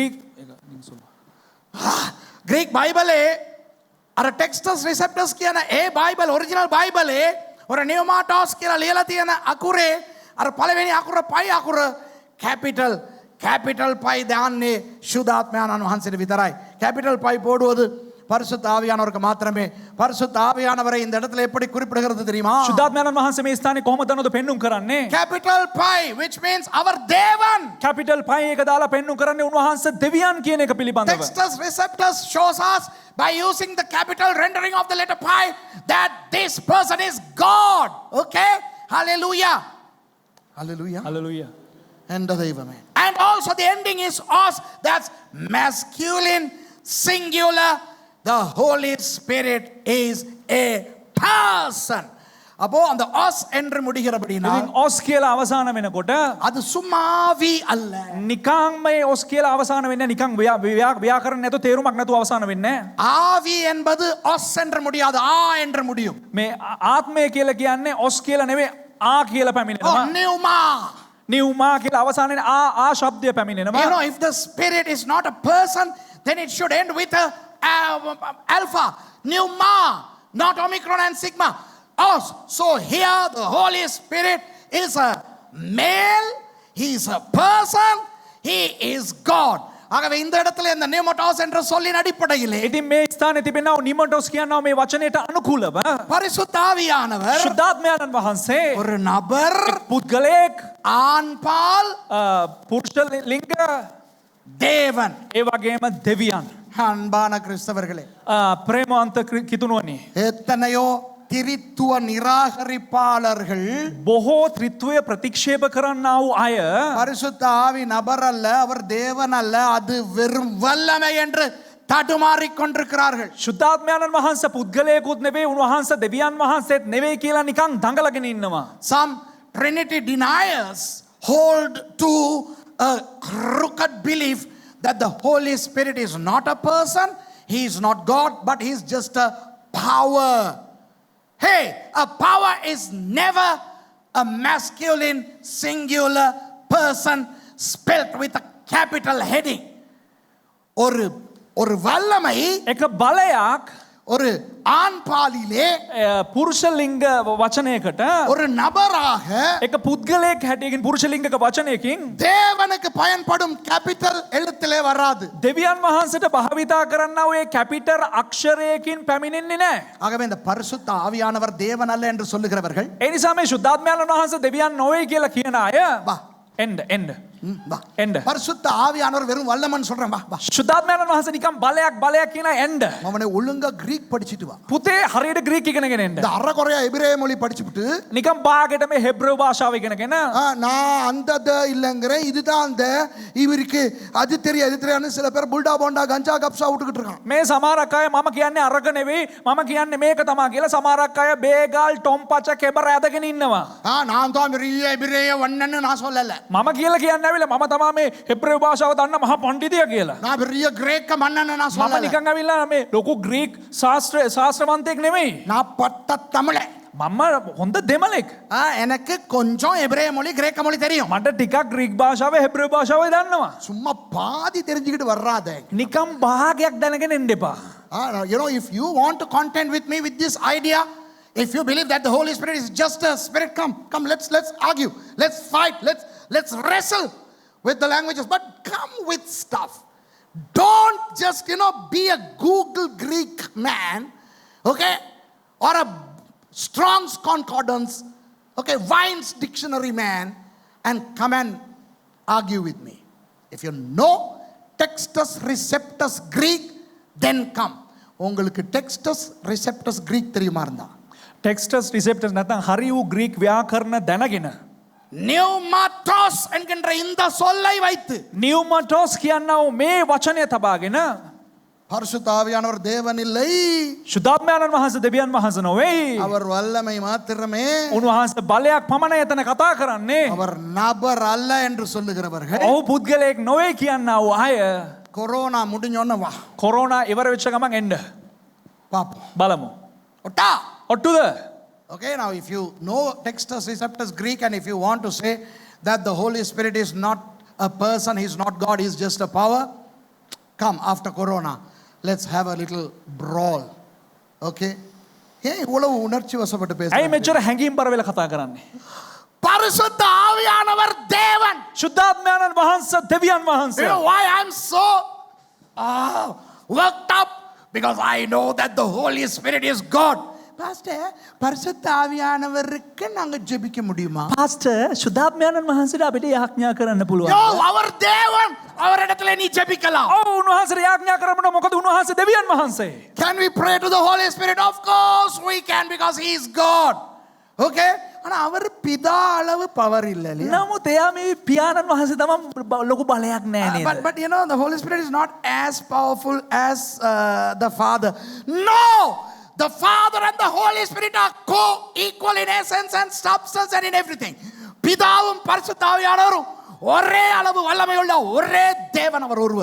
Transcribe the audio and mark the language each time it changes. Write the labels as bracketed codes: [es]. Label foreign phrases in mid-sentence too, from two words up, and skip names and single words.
[en] Greek Bible [si] අර ටෙක්ස්ටස් රිසෙප්ටස් කියන ඒ බයිබල් [en] original Bible [si] ඔර නියෝමාටෝස් කියලා ලියලා තියෙන අකුරේ අර පළවෙනි අකුර පයි අකුර [en] capital pi [si] දාන්නේ සුදාත්මයන්න් වහන්සේට විතරයි. [en] capital pi [ta] போடுவது பரிசுத்த ஆவியானவருக்கு மாத்திரமே. பரிசுத்த ஆவியானவரை இந்த இடத்துல எப்படி குறிப்பிடுகிறது தெரியுமா? [si] සුද්ධාත්මයන්න් වහන්සේ මේ ස්ථානේ කොහොමද දන්නවද පෙන්눔 කරන්නේ? [en] capital pi, which means our devan. capital pi [si] එක දාලා පෙන්눔 කරන්නේ උන්වහන්සේ දෙවියන් කියන එක පිළිබඳව. [en] Textus Receptus shows us by using the capital rendering of the letter pi that this person is God. Okay? Hallelujah. Hallelujah. Hallelujah. And and also the ending is os, that's masculine singular. The Holy Spirit is a person. [ta] அப்போ அந்த os என்று முடிகிறபடினா [si] ඉතින් ඔස් කියලා අවසාන වෙනකොට [ta] அது சும்மாவி அல்ல. [si] නිකං මේ ඔස් කියලා අවසාන වෙන්නේ නිකං ව්‍යාකරණ නැතුව තේරුමක් නැතුව අවසාන වෙන්නේ නැහැ. [ta] ஆவி என்பது os என்று முடியாது, ஆ என்று முடியும். [si] මේ ආත්මය කියලා කියන්නේ ඔස් කියලා නෙවෙයි ආ කියලා පැමිණෙනවා. pneuma. නිව්මා කියලා අවසානයේ ආ ශබ්දය පැමිණෙනවා. [en] You know, if the spirit is not a person, then it should end with a alpha, pneuma, not omicron and sigma. Os. So here the Holy Spirit is a male, he is a person, he is God. [ta] ஆகவே இந்த இடத்துல இந்த நியோமட்டாஸ் என்ற சொல்லின் அடிப்படையிலே [si] ඉතින් මේ ස්ථානයේ තිබෙනා නිමොටොස් කියනවා මේ වචනයට අනුකූලව [ta] பரிசுத்த ஆவியானவர் [si] සුද්ධාත්මයන්න් වහන්සේ [ta] ஒரு நபர், [si] පුද්ගලයෙක් [ta] ஆண்பால், [si] පුරුෂ ලිංග [ta] தேவன். [si] ඒ වගේම දෙවියන්. [ta] அன்பான கிறிஸ்தவர்களே, [si] ප්‍රේමවන්ත කිතුණුවනි, [ta] எத்தனையோ திரித்துவ நிராகரிப்பாளர்கள் [si] බොහෝ ත්‍රිත්වය ප්‍රතික්ෂේප කරන්නා වූ අය [ta] பரிசுத்த ஆவி நபர் அல்ல, அவர் தேவன் அல்ல, அது வெறும் வல்லமை என்று தடுமாறிக் கொண்டிருக்கிறார்கள். [si] ශුද්ධාත්මයන්න් වහන්සේ පුද්ගලයෙකුත් නෙවෙයි, උන්වහන්සේ දෙවියන් වහන්සේත් නෙවෙයි කියලා නිකන් දඟලගෙන ඉන්නවා. [en] Some Trinity deniers hold to a crooked belief that the Holy Spirit is not a person, he is not God, but he is just a power. Hey, a power is never a masculine singular person spelled with a capital heading. [ta] ஒரு வல்லமை [si] එක බලයක් [ta] ஒரு ஆண் பாலிலே [si] පුරුෂ ලිංග වචනයකට [ta] ஒரு நபராக [si] එක පුද්ගලයෙක් හැටියකින් පුරුෂ ලිංගක වචනයකින් [ta] தேவனுக்கு பயன்படும் கேபிட்டல் எழுத்திலே வராது. [si] දෙවියන් වහන්සේට භාවිතා කරන්නා වූ ඒ කැපිටල් අක්ෂරයකින් පැමිණෙන්නේ නැහැ. [ta] ஆகவே இந்த பரிசுத்த ஆவியானவர் தேவன் அல்ல என்று சொல்லுகிறவர்கள் [si] ඒ නිසා මේ ශුද්ධාත්මයන්න් වහන්සේ දෙවියන් නොවේ කියලා කියන අය [ta] வா [si] එන්න [ta] பரிசுத்த ஆவியானவர் வெறும் வல்லமன் சொல்றேன், வா வா. [si] ශුද්ධාත්මයන්න් වහන්සේ නිකන් බලයක් කියන එන්න. [ta] அவனை ஒழுங்கா கிரீக் படிச்சிட்டு வா. [si] පුතේ හරියට ග්‍රීක ඉගෙනගෙන එන්න. [ta] இந்த அறகுறையா எபிரேய மொழி படிச்சுட்டு [si] නිකන් බාගෙට මේ හෙබ්‍රේව භාෂාව ඉගෙනගෙන [ta] நான் அந்த இல்லைங்கிறேன், இதுதான் அந்த இவருக்கு அது தெரியாது இது தெரியாதுன்னு சில பேர் புல்டா போண்டா கஞ்சா கப்ஸா விட்டுக்கிட்டு இருக்கான். [si] මේ සමහරක් අය මම කියන්නේ අරක නෙවෙයි මම කියන්නේ මේක තමයි කියලා සමහරක් අය බේගල් ටොම් පච කෙබර ඇදගෙන ඉන්නවා. [ta] நான் தான் பெரிய எபிரேய வண்ணன்னு நான் சொல்லல. [si] මම කියලා කියන්නේ ඇවිල්ලා මම තමයි මේ හෙබ්‍රේව භාෂාව දන්න මහා පඬිතියා කියලා. [ta] நான் பெரிய கிரேக்க மன்னன்னு நான் [si] මම [ta] சொல்லல. [si] නිකන් ඇවිල්ලා මේ ලොකු ග්‍රීක ශාස්ත්‍රවන්තයෙක් නෙමෙයි. [ta] நான் பட்ட தமிழன். [si] මම හොඳ දෙමළෙක්. [ta] எனக்கு கொஞ்சம் எபிரேய மொழி கிரேக்க மொழி தெரியும். [si] මට ටිකක් ග්‍රීක භාෂාව හෙබ්‍රේව භාෂාව දන්නවා. [ta] சும்மா பாதி தெரிஞ்சுக்கிட்டு வர்றாத. [si] නිකන් භාගයක් දැනගෙන ඉන්න එපා. [en] You know, if you want to contend with me with this idea, if you believe that the Holy Spirit is just a spirit, come, let's argue, let's fight, let's wrestle with the languages, but come with stuff. Don't just, be a Google Greek man, okay, or a Strong's Concordance, okay, Vine's dictionary man, and come and argue with me. If you know Textus Receptus Greek, then come. [ta] உங்களுக்கு டெக்ஸ்டஸ் ரிசெப்டஸ் கிரீக் தெரியுமா இருந்தா? [si] ටෙක්ස්ටස් රිසෙප්ටර්ස් නැත්නම් හරි වූ ග්‍රීක ව්‍යාකරණ දැනගෙන [ta] நியூமாட்டோஸ் என்கின்ற இந்த சொல்லை வைத்து [si] නියුමටොස් කියනවා මේ වචනය තබාගෙන [ta] பரிசுத்த ஆவியானவர் தேவன் இல்லை, [si] ශුද්ධාත්මයන්න් වහන්සේ දෙවියන් වහන්සේ නොවේ. [ta] அவர் வல்லமை மாத்திரமே, [si] උන්වහන්සේ බලයක් පමණ එතන කතා කරන්නේ. [ta] அவர் நபர் அல்ல என்று சொல்லுகிறவர்கள் [si] ඔහු පුද්ගලයෙක් නොවේ කියනවා වූ අය [ta] கொரோனா முடிஞ்சோன்னு வா [si] කොරෝනා ඉවර වෙච්ච ගමන් එන්න [ta] பாப்போம். [si] බලමු. [ta] ஒட்டா [si] ඔට්ටුද? [en] Okay, now if you know Textus Receptus Greek and if you want to say that the Holy Spirit is not a person, he's not God, he's just a power, come after Corona. Let's have a little brawl. Okay? Hey, [ta] இவ்வளவு உணர்ச்சி வசப்பட்டு [si] ඇයි [ta] பேசுறீங்க? [si] මෙච්චර හැඟීම් පර වෙලා කතා කරන්නේ? [ta] பரிசுத்த ஆவியானவர் தேவன். [si] ශුද්ධාත්මයන්න් වහන්සේ දෙවියන් [en] You [si] වහන්සේ. [en] know why I'm so worked up? Because I know that the Holy Spirit is God. Pastor, [ta] பரிசுத்த ஆவியானவருக்கு நாங்க ஜெபிக்க முடியுமா? [si] පාස්ටර් ශුද්ධාත්මයන්න් වහන්සේට අපිට යාඥා කරන්න පුළුවන්. [ta] யோ, அவர் தேவன். அவரிடத்துல நீ ஜெபிக்கலாம். [si] ඔව් උන්වහන්සේට යාඥා කරමුද මොකද උන්වහන්සේ දෙවියන් වහන්සේ. [en] Can we pray to the Holy Spirit? Of course we can because he is God. Okay? [ta] ஆனா அவர் பிதா அளவு பவர் இல்ல இல்லையா? [si] නමුත් එයා මේ පියාණන් වහන්සේ තමන් ලොකු බලයක් නෑ නේද? [en] But you know the Holy Spirit is not as powerful as the Father. No! The Father and the Holy Spirit are co-equal in essence and substance and in everything. [ta] பிதாவும் பரிசுத்த ஆவியானவரும் ஒரே அளவு வல்லமையுள்ள ஒரே தேவன் அவர் ஒருவர்.